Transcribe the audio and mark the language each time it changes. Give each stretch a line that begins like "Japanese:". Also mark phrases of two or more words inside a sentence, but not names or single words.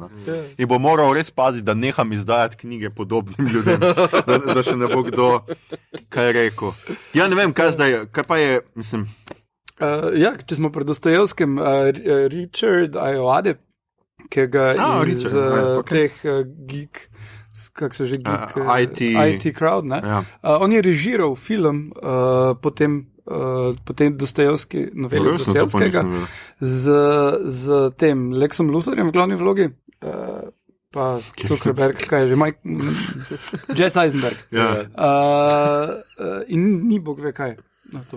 Slovenian: In bo moral res paziti, da neham izdajati knjige podobnim ljudem, da še ne bo kdo kaj rekel. Ne vem, kaj zdaj, kaj pa je, mislim... če smo pri Dostojevskem, Richard Ayoade, ki ga iz teh geek, kako se že geek, IT crowd, on je režiral film, potem potem Dostojevski, noveli Dostojevskega, z tem Lexom Luthorjem v glavni vlogi. Pa Zuckerberg, kaj je že, Jesse Eisenberg. In ni bog ve kaj. No, to